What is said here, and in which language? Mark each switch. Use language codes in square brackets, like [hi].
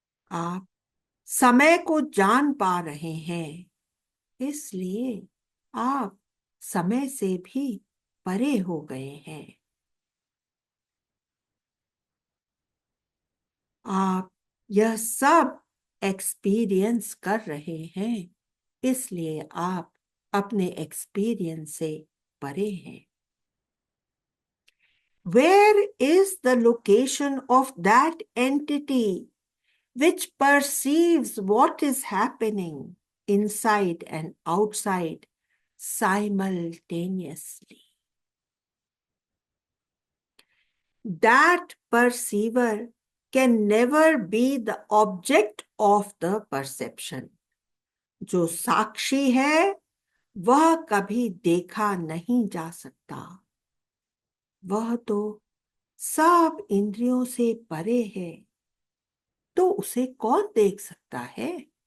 [hi] आप समय को जान पा रहे हैं, इसलिए आप समय से भी परे हो गए हैं. आप यह सब एक्सपीरियंस कर रहे हैं, इसलिए आप अपने एक्सपीरियंस से परे हैं. [en] Where is the location of that entity which perceives what is happening inside and outside simultaneously? That perceiver can never be the object of the perception. [hi] जो साक्षी है वह कभी देखा नहीं जा सकता, वह तो सब इंद्रियों से परे है, तो उसे कौन देख सकता है?